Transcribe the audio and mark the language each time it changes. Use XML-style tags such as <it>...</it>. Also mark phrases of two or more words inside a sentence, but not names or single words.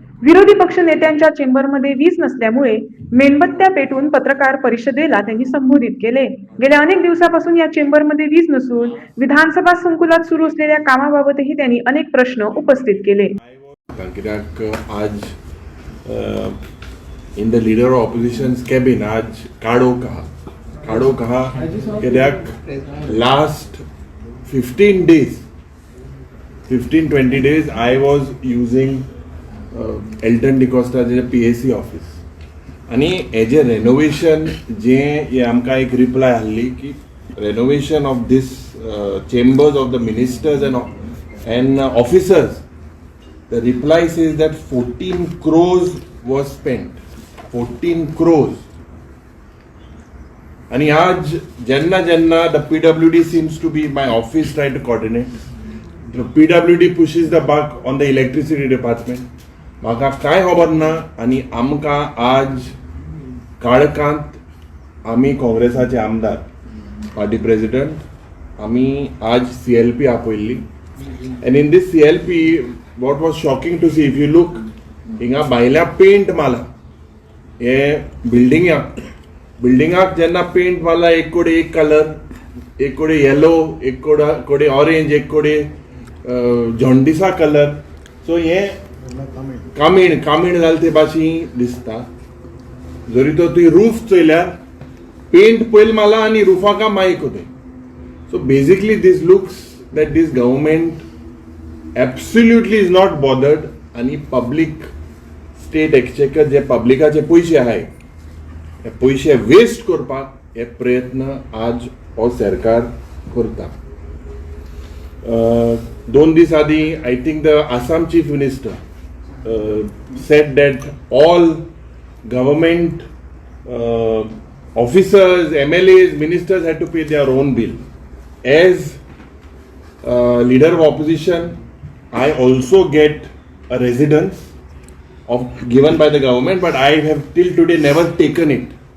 <mr>विरोधी पक्ष नेत्यांच्या चेंबरमध्ये वीज नसल्यामुळे मेणबत्त्या पेटवून पत्रकार परिषदेला त्यांनी संबोधित केले. गेल्या अनेक दिवसापासून या चेंबरमध्ये वीज नसून विधानसभा संकुलात सुरू असलेल्या कामाबाबतही त्यांनी अनेक प्रश्न उपस्थित केले.</mr> <kok>कित्याक आज</kok> <en>in the leader of oppositions cabin</en> <kok>आज काडोक आहा कित्याक</kok> <en>last 15-20 days I was using एल्टन डिकॉस्टाचे PAC office</en> <kok>आणि हेजे रेनोवेशन जे आमकां एक रिप्लाय आहली की</kok> <en>renovation of this chambers of the ministers and officers. The reply says that 14 crores was spent. 14 crores.</en> <kok>आणि आज जेन्ना</kok> <en>द PWD seems to be my office try to coordinate. The PWD pushes the buck on the electricity department.</en> <kok>म्हाका काय खबर ना आणि आमकां आज काळखांत आमी काँग्रेसाचे आमदार</kok> <en>party president</en> <kok>आमी आज CLP आपयल्ली</kok> <en>and in this CLP what was shocking to see if you look</en> <kok>हिंगा भायल्या पेंट मारला हे बिल्डिंगाक जेन्ना पेंट मारला एक कोडे एक कलर एक कोडे येलो एक कोडे ऑरेंज एक कोडे जॉन्डिसा कलर सो हे कामीण जाल ते भाशी दिसता. जरी तो तुवें रूफ चोयल्यार पेंट पयल मारला आनी रुफाका मायक होते.</kok> <en>so basically this looks that this government absolutely is not bothered</en> <kok>आणि</kok> <en>public state exchequer</en> <kok>जे पब्लिकाचे पयशे आहाय हे पयशे वेस्ट करपाक हे प्रयत्न आज हो सरकार करता.</kok> <en>2</en> <kok>दीस आदी</kok> <en>I think the Assam chief minister said that all government officers, MLAs, ministers had to pay their own bill. As leader of opposition, I also get a residence given by the government, but I have till today never taken it.</en>